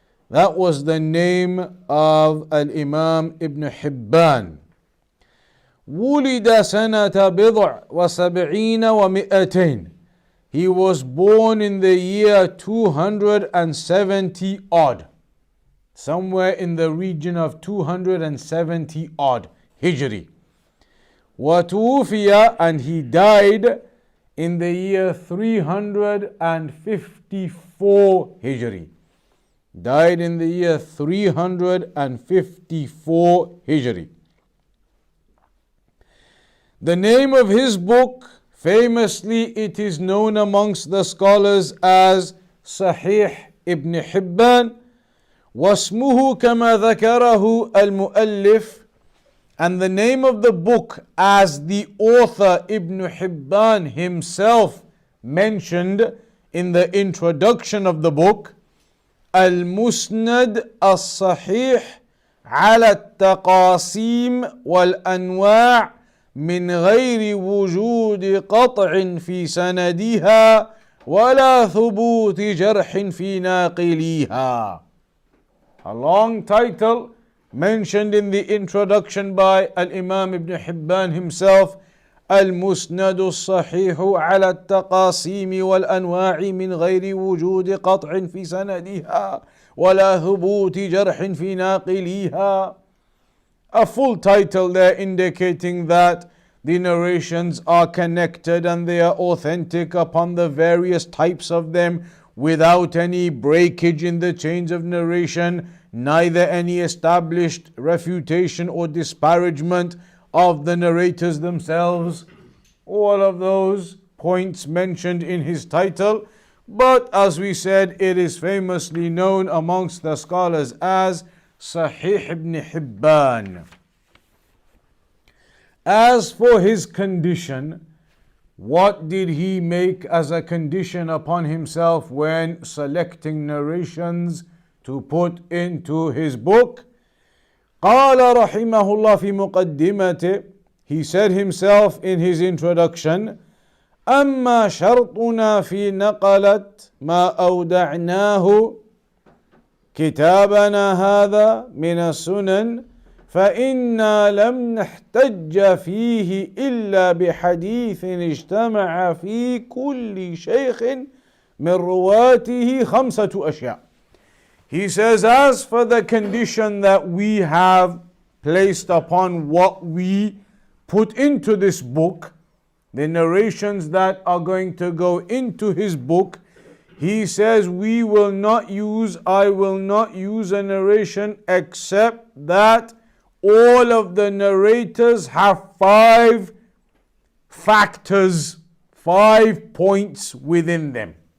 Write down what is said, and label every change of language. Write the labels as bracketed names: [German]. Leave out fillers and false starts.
[English] That was the name of Al-Imam Ibn Hibban. [Arabic] ولد سنة بضع وسبعين ومئتين. [English] He was born in the year 270 odd, somewhere in the region of 270 odd Hijri. [Arabic] وتوفي, [English] and he died in the year 354 Hijri. Died in the year 354 Hijri. The name of his book, famously, it is known amongst the scholars as Sahih Ibn Hibban. [Arabic] واسمه كما ذكره المؤلف, [English] and the name of the book, [Arabic] as the author Ibn Hibban himself mentioned in the introduction of the book, المسند الصحيح على التقاسيم والأنواع من غير وجود قطع في سندها ولا ثبوت جرح في ناقليها. [English] A long title mentioned in the introduction by Al-Imam Ibn Hibban himself, [Arabic] المسند الصحيح على التقاسيم والأنواع من غير وجود قطع في سندها ولا ثبوت جرح في ناقليها. [English] A full title there indicating that the narrations are connected and they are authentic upon the various types of them, without any breakage in the chains of narration, neither any established refutation or disparagement of the narrators themselves. All of those points mentioned in his title, but as we said, it is famously known amongst the scholars as Sahih Ibn Hibban. As for his condition, what did he make as a condition upon himself when selecting narrations to put into his book? [Arabic] قال رحمه الله في مقدمته, [English] he said himself in his introduction, [Arabic] أما شرطنا في نقلت ما أودعناه كتابنا هذا من السنن فإنا لم نحتج فيه إلا بحديث اجتمع في كل شيخ من رواته خمسة أشياء. [English] He says, as for the condition that we have placed upon what we put into this book, the narrations that are going to go into his book, he says, I will not use a narration except that all of the narrators have 5 factors, 5 points within them.